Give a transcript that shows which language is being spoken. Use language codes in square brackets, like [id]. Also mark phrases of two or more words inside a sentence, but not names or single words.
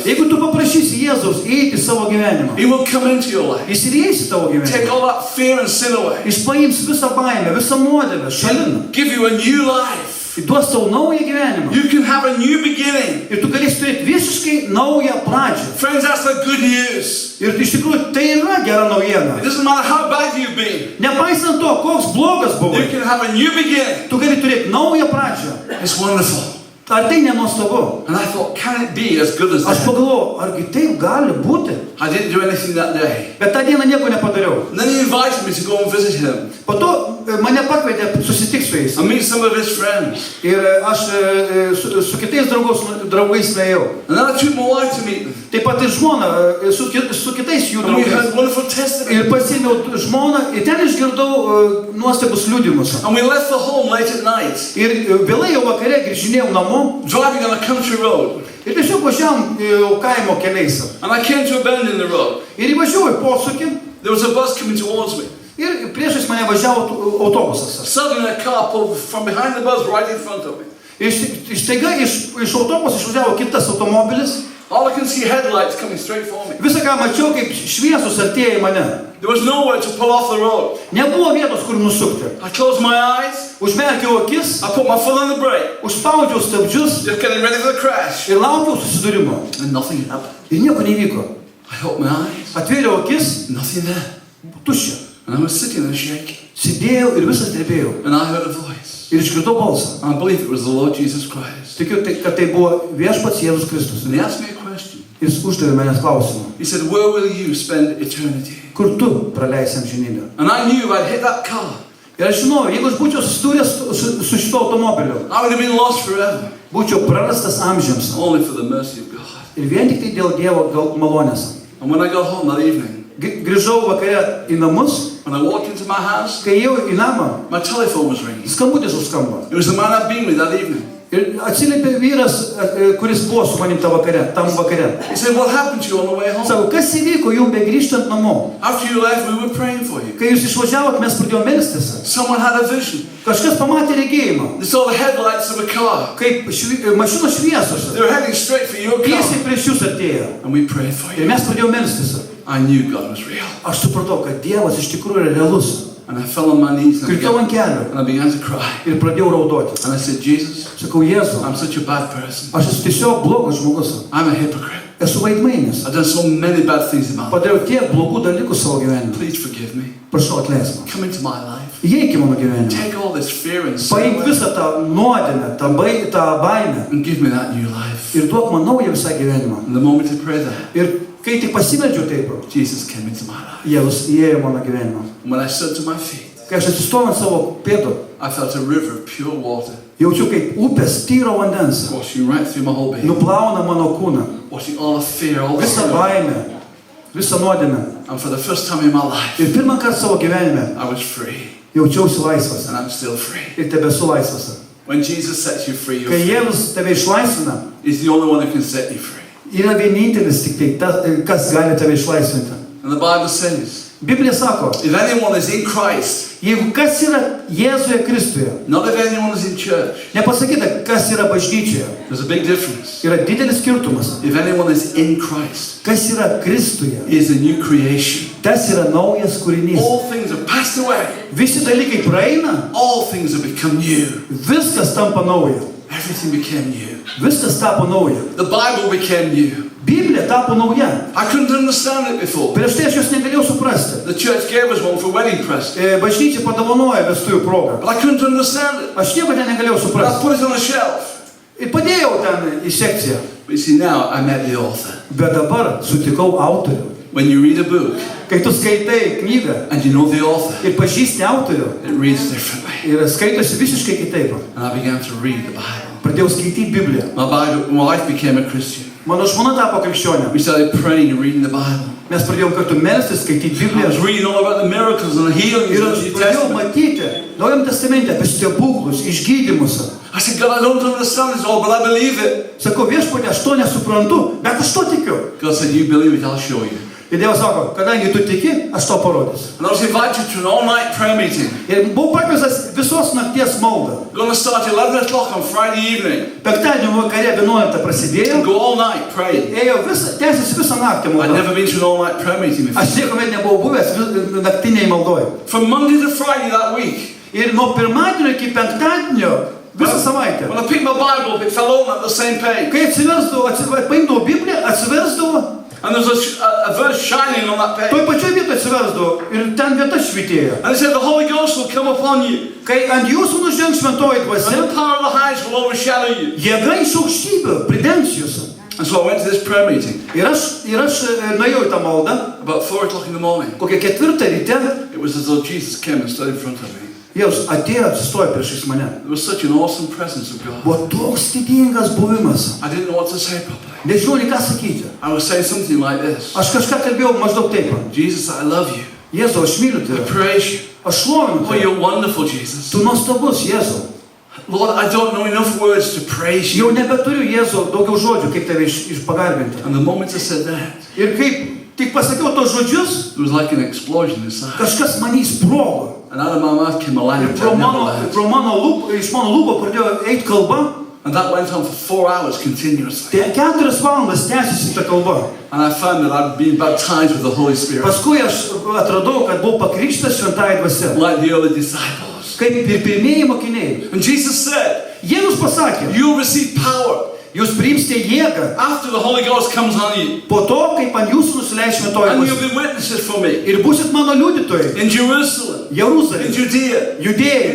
[lt] Jeigu tu paprašysi Jėzaus įeiti į savo gyvenimą, [en] he will come into your life. [lt] jis ir įeis į tavo [en] Take [lt] gyvenimą. [en] all that fear and sin away. [lt] Jis paims visą baimę, visą nuodėmę, šalin. [en] Give you a new life. [lt] Jis duos tau naują gyvenimą. [en] You can have a new beginning. [lt] Ir tu galėsi turėti visiškai naują pradžią. [en] Friends, that's the good news. [lt] Ir iš tikrųjų tai yra gera naujiena. [en] It doesn't matter how bad you've been. [lt] Nepaisant to, koks blogas buvo, [en] You can have a new beginning. [lt] tu gali turėti naują pradžią. [en] It's wonderful. [lt] Ar tai nenuostabu? [en] And I thought, can it be as good as [lt] Aš [en] that? [lt] pagalvojau, argi taip gali būti? [en] I didn't do anything that day. [lt] Bet tą dieną nieko nepadariau. [en] And then he invited me to go and visit him [lt] Po to mane pakvietė susitikti su jais. [en] and meet some of his friends. [lt] Ir aš su kitais draugais nuėjau. [en] And then I took my wife to meet them. [lt] Taip pat ir žmona, su kitais jų [en] And we [lt] draugais. [en] heard wonderful testimony. [lt] Ir pasėmiau žmoną ir ten išgirdau nuostabus liudijimus. [en] And we left the home late at night, [lt] Ir vėlai jau vakare grįžinėjau namo [en] driving on a country road. [lt] ir tiesiog važiavam kaimo keliais. [en] And I came to a bend in the road. [lt] Ir įvažiavau į posūkį [en] There was a bus coming towards me. [lt] ir priešais mane važiavo autobusas. [en] Suddenly a car pulled from behind the bus right in front of me. [lt] Ir staiga iš autobuso išvažiavo kitas automobilis. [en] All I can see headlights coming straight for me. [lt] Visą ką mačiau, kaip šviesus artėja į mane. [en] There was nowhere to pull off the road. [lt] Nebuvo vietos, kur nusukti. [en] I closed my eyes. [lt] Užmerkiau akis, [en] I put my foot on the brake, [lt] užspaudžiau stabdžius [en] just getting ready for the crash. [lt] ir laukiau susidūrimo. [en] And nothing happened. [lt] Ir nieko nevyko. [en] I opened my eyes. [lt] Atvėriau akis, [en] Nothing there. [lt] tuščia. [en] And I was sitting there shaking. [lt] Sėdėjau ir visas drebėjau. [en] And I heard a voice. [lt] Ir išgirdau balsą. [en] I believe it was the Lord Jesus Christ. [lt] Tikiu, kad tai buvo viešpats Jėzus Kristus. [en] And he asked me a question. [lt] Jis uždavė manęs klausimą. [en] He said, where will you spend eternity? [lt] Kur tu praleisi amžinybę? [en] And I knew if I'd hit that car, [lt] Ir aš žinau, jeigu aš būčiau susidūręs su šito automobiliu, [en] I would have been lost forever. [lt] būčiau prarastas amžiams. [en] Only for the mercy of God. [lt] Ir vien tik tai dėl Dievo malonės. [en] And when I got home that evening, [lt] Grįžau vakare į namus, [en] when I walked into my house, [lt] kai ėjau į namą, [en] my telephone was ringing. [lt] skambutis užskamba. [en] It was the man I'd been with that evening. [lt] Ir atsiliepė vyras, kuris buvo su manim tam vakare. [en] He said, what happened to you on the way home? [lt] Sako, kas įvyko jums begrįžtant namo? [en] After you left, we were praying for you. [lt] Kai jūs išvažiavot, mes pradėjome melstis. [en] Someone had a vision. [lt] Kažkas pamatė regėjimą. [en] They saw the headlights of a car. [lt] Kaip mašinos šviesos. [en] They were heading straight for your car. [lt] Tiesiai prieš jūs artėjo. [en] And we prayed for [lt] Ir [en] you. [lt] mes pradėjome melstis. [en] I knew God was real. [lt] Aš supratau, kad Dievas iš tikrųjų yra realus. [en] And I fell on my knees and [lt] Kritau ant kelių [en] I began to cry. [lt] ir pradėjau raudoti. [en] And I said, Jesus, [lt] Sakau, Jėzau, [en] I'm such a bad person. [lt] aš esu tiesiog blogas žmogus. [en] I'm a hypocrite. [lt] Esu vaidmainis. [en] I've done so many bad things in my life. [lt] Padariau tiek blogų dalykų savo gyvenime. [en] Please forgive me. [lt] Prašau, atleisk man. [en] Come into my life. [lt] Įeik į mano gyvenimą. [en] Take all this fear and [lt] Paimk [en] sin [lt] visą tą nuodėmę, tą baimę [en] and give me that new life. [lt] ir duok man naują visą gyvenimą. [en] And the moment I prayed that, [lt] Ir kai tik pasimeldžiau taip, [en] Jesus came into my life. [lt] Jėzus įėjo į mano gyvenimą. [en] And when I stood to my feet, [lt] Kai aš atsistojau ant savo pėdų, [en] I felt a river of pure water [lt] jaučiu kaip upės tyro vandens. [en] washing right through my whole being. [lt] Nuplauna mano kūną. [en] Washing all the fear, all the [lt] Visą [en] sin. [lt] baimę, visą nuodėmę. [en] And for the first time in my life, [lt] Ir pirmą kartą savo gyvenime [en] I was free. [lt] jaučiausi laisvas. [en] And I'm still free. [lt] Ir tebesu laisvas. [en] When Jesus sets you free, you're [lt] Kai [en] free. [lt] Jėzus tave išlaisvina, [en] He's the only one who can set you free. [lt] yra vienintelis tik tai, kas gali tave išlaisvinti. [en] And the Bible says, [lt] Biblija sako, [en] if anyone is in Christ, [lt] jeigu kas yra Jėzuje Kristuje, [en] not if anyone is in church, [lt] nepasakyta, kas yra bažnyčioje, [en] there's a big difference. [lt] yra didelis skirtumas. [en] If anyone is in Christ, [lt] Kas yra Kristuje, [en] he is a new creation. [lt] tas yra naujas kūrinys. [en] All things have passed away. [lt] Visi dalykai praeina, [en] All things have become new. [lt] viskas tampa nauja. [en] Everything became new. [lt] Viskas tapo nauja. [en] The Bible became new. [lt] Biblija tapo nauja. [en] I couldn't understand it before. [lt] Prieš tai aš jos negalėjau suprasti. [en] The church gave us one for wedding present, [lt] Bažnyčia padovanojo vestuvių progą. [en] but I couldn't understand it. [lt] Aš nieko ten negalėjau [en] But I [lt] suprasti. [en] put it on a shelf. [lt] Ir padėjau ten į sekciją. [en] But you see, now I met the author. [lt] Bet dabar sutikau autorių. [en] When you read a book [lt] Kai tu skaitai knygą [en] and you know the author, [lt] ir pažįsti autorių, [en] it reads differently. [lt] ir skaitosi visiškai kitaip. [en] And I began to read the Bible. [lt] Pradėjau skaityti Bibliją. [en] My wife became a Christian. [lt] Mano žmona tapo krikščionė. [en] We started praying and reading the Bible. [lt] Mes pradėjom kartu melstis, skaityti [en] I [lt] Bibliją. [en] was reading all about the miracles and the healings [lt] Ir [en] of [lt] aš [en] the New [lt] pradėjau [en] Testament. [lt] matyti Naujam testamente apie stebuklus, išgydymus. [en] I said, God, I don't understand this all, but I believe it. [lt] Sakau, viešpatie, aš to nesuprantu, bet aš to tikiu. [en] God said, you believe it, I'll show you. [lt] Ir Dievas sako, kadangi tu tiki, aš tau parodysiu. [en] And I was invited to an all-night prayer meeting. [lt] Ir buvau pakviestas visos nakties maldą. [en] Going to start at 11 o'clock on Friday evening [lt] Penktadienio vakare 11 prasidėjo. [en] and go all night praying. [lt] Tęsiasi visą naktį [en] I'd [lt] maldą. [en] never been to an all-night prayer meeting before. [lt] Aš niekuomet nebuvau buvęs naktiniai maldoj. [en] From Monday to Friday that week, [lt] Ir nuo pirmadienio iki penktadienio visą savaitę. [en] when I picked my Bible up, it fell open at the same page. [lt] Kai paimdavau Bibliją, atsiversdavau, [en] And there was a verse shining on that page. [lt] Toj pačioj vietoje atsiversdavo ir ten vieta švytėjo. [en] And it said, the Holy Ghost will come upon you. [lt] Kai ant jūsų nužengs šventoji [en] And [lt] dvasia, [en] the power of the highest will overshadow you. [lt] jėga iš aukštybių pridengs jūs. [en] And so I went to this prayer meeting. [lt] Ir aš nuėjau į tą maldą, [en] About 4 o'clock in the morning. [lt] kokią 4 ryte, [en] It was as though Jesus came and stood in front of me. [lt] Jėzus atėjo, atsistojo priešais mane. [en] There was such an awesome presence of God. [lt] Buvo toks didingas buvimas. [en] I didn't know what to say properly. [lt] Nežinau, nei ką sakyti. [en] I was saying something like this. [lt] Aš kažką kalbėjau maždaug taip. [en] Jesus, I love you. [lt] Jėzau, aš myliu [en] I [lt] tave. [en] praise you. [lt] Aš šlovinu [en] Oh, [lt] tave. [en] you're wonderful, Jesus. [lt] Tu nuostabus, Jėzau. [en] Lord, I don't know enough words to praise [lt] Jau [en] you. [lt] nebeturiu, Jėzau, daugiau žodžių, kaip tave pagarbinti. [en] And the moment I said that, [lt] Ir kaip tik pasakiau tos žodžius, [en] there was like an explosion inside. [lt] kažkas mane įsprogo. [en] And out of my mouth came a line [lt] Ir [en] of never left. [lt] iš mano lūpų pradėjo eiti kalba. [en] And that went on for 4 hours continuously. [lt] Tai 4 valandas tęsiasi ta kalba. [en] And I found that I'd been baptized with the Holy Spirit. [lt] Paskui aš atradau, kad buvau pakrikštas šventąja dvasia. [en] Like the early disciples. [lt] Kaip ir pirmieji mokiniai. [en] And Jesus said, [lt] Jėzus pasakė, [en] you'll receive power [lt] jūs priimsite jėgą [en] after the Holy Ghost comes on you. [lt] po to, kaip ant jūsų nusileis šventoji [en] And you'll [lt] dvasia. [en] be witnesses for me. [lt] Ir būsit mano liudytojai. [en] In Jerusalem, in [lt] Jeruzalė, [en] Judea, in [lt] Judėjai